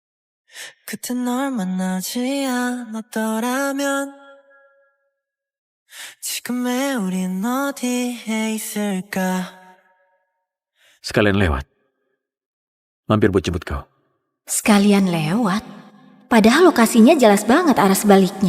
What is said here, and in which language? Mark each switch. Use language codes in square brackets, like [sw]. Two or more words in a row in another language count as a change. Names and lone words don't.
[ko] 그때 널 만나지 않았더라면 지금의 우린 어디에 있을까? [id] Sekalian lewat. Mampir buat jemput kau. Sekalian lewat. Padahal lokasinya jelas banget arah sebaliknya.